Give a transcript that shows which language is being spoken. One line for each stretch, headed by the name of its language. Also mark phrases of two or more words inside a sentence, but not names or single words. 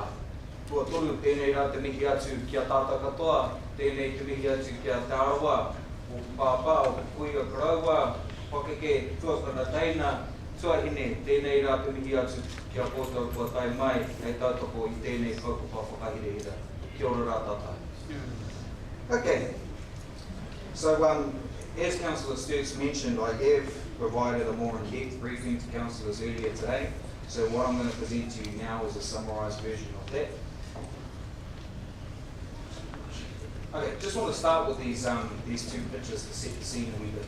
Māori: Tua toru tēnei rā te mihi atu kia tātou katoa, tēnei te mihi atu kia te Arawa, o pāpā, o kuia karaua, whakeke, tuakana teina, tuahine, tēnei rā te mihi atu kia koutou kua tai mai, hei tautoko i tēnei whakapa whakahirehira. Kia ora rā tātai.
English: Okay, so as Councillor Sturts mentioned, I have provided a more in-depth briefing to councillors earlier today. So what I'm going to present to you now is a summarised version of that. Okay, just want to start with these two pictures to set the scene a wee bit.